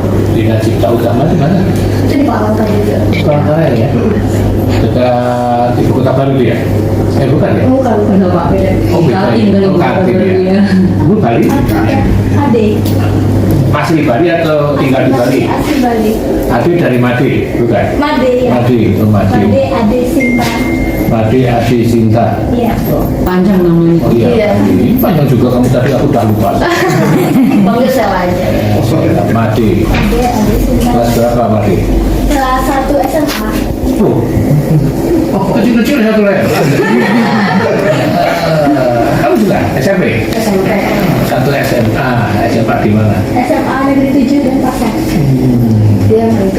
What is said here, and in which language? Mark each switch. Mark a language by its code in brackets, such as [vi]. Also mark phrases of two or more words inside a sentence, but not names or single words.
[id] Bina Cipta Utama di mana? Itu di Palangkaraya juga. Palangkaraya ya. Dekat ibu kota baru ya? Bukan ya? Bukan. Enggak Pak, beda. Oh, beda ya? Kaltim kali Oh, Kaltim ya. Bu Bali? Ade. Masih di Bali atau tinggal di Bali? Asli Bali. Ade dari Made, bukan? Made ya. Made, oh Made. Made Ade Sinta. Made Ade Sinta. Iya. Panjang namanya. Oh iya. Iya. Ini panjang juga kamu tadi aku udah lupa. Panggil Sela aja. Made. Ade Sinta. Kelas berapa Made? Kelas 1 SMA. Oh, kecil-kecil satu lagi. Kamu juga SMP? SMP. Satu SMA, SMA di mana? SMA Negeri 7 dan Pasar. Dia yang itu.